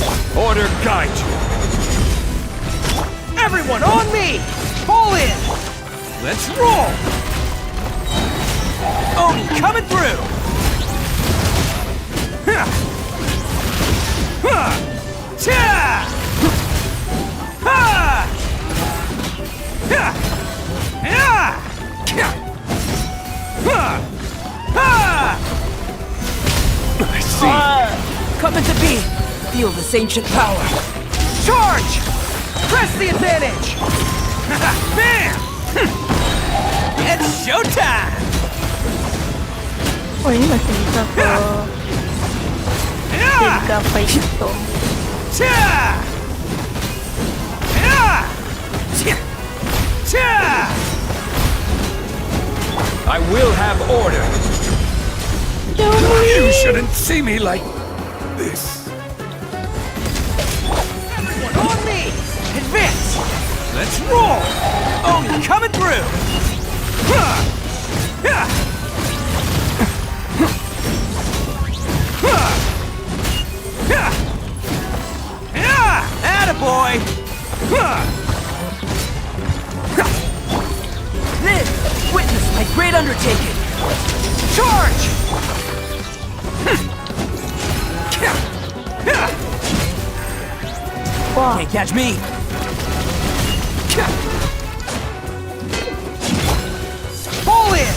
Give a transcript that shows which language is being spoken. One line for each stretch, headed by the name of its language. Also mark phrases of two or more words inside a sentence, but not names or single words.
English: Order guide you. Everyone on me! Pull in! Let's roll! Oni coming through! Ha! Ha! Cha! Ha! Ha! Ya! Ka! Ha! Ha! I see. Coming to be! Feel this ancient power! Charge! Press the advantage! Bam! It's showtime!
Indonesian: Oh ini masih bisa ke Ya! GACHA itu. Cha! Ya!
English: Cha! Cha! I will have order. You shouldn't see me like this. Everyone on me! Advance! Let's roll! Oni coming through! Ha! Ya! Ha! Ya! Ya! Attaboy! Ha! Live! Witness my great undertaking! Charge! Ya! Wah, Can't catch me! Pull in!